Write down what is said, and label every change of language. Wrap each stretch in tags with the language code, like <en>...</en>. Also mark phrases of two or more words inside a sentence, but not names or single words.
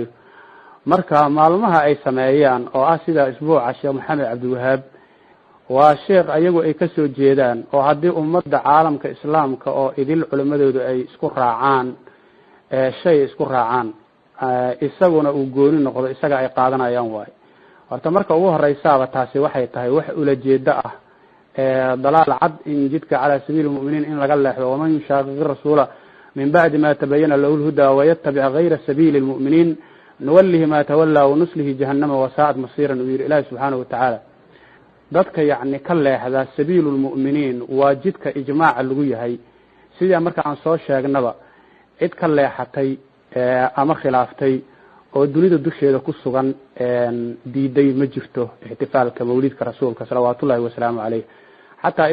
<so>marka maalmaha ay sameeyaan oo ah sida isbuuca sheekh maxamed cabdulwahaab waa sheekh ayagu ay ka soo jeedaan oo haddii ummadda caalamka islaamka oo idil culimadoodu ay isku raacaan shay isku raacaan isaguna uu gooni noqdo isaga ay qaadanayaan waay. horta marka ugu horeysaaba taasi waxay tahay wax ula jeeda ah dalaal cad in jidka</so> <ar>على سبيل المؤمنين</ar> <so>in laga leexdo</so> <ar>ومن يشاقق الرسول من بعد ما تبين له الهدى ويتبع غير سبيل المؤمنين نوله ما تولى ونصله جهنم وساءت مصيرا</ar> <so>uu yiri ilaahi</so> <ar>سبحانه وتعالى</ar> <so>dadka yacni ka leexda</so> <ar>سبيل المؤمنين</ar> <so>waa jidka ijmaaca lagu yahay sida marka aan soo sheegnaba cid ka leexatay ama khilaaftay oo dunida dusheeda ku sugan diiday ma jirto ihtifaalka mawlidka rasuulka</so> <ar>صلوات الله وسلامه عليه</ar> <so>hatta</so>